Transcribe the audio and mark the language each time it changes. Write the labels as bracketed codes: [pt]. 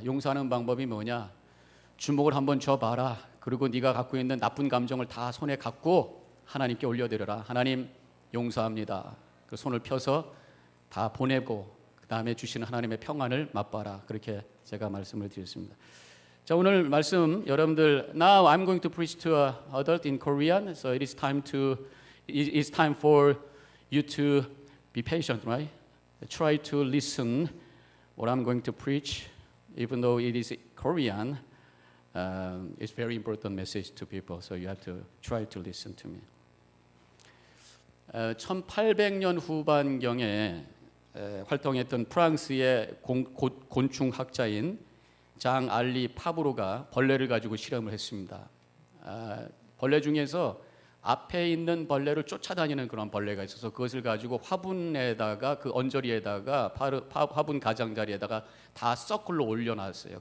[ko] 용서하는 방법이 뭐냐, 주먹을 한번 줘봐라. 그리고 네가 갖고 있는 나쁜 감정을 다 손에 갖고 하나님께 올려드려라. 하나님 용서합니다. 그 손을 펴서 다 보내고 그 다음에 주시는 하나님의 평안을 맛봐라. 그렇게 제가 말씀을 드렸습니다. 자, 오늘 말씀 여러분들, [en] Now I'm going to preach to an adult in Korean, so it's time for you to be patient, right? Try to listen what I'm going to preach, even though it is Korean. It's very important message to people, so you have to try to listen to me. [ko] 1800년 후반경에 활동했던 프랑스의 곤충학자인 장 알리 파브로가 벌레를 가지고 실험을 했습니다. 벌레 중에서 앞에 있는 벌레를 쫓아다니는 그런 벌레가 있어서 그것을 가지고 화분에다가 그 언저리에다가 화분 가장자리에다가 다 서클로 올려놨어요.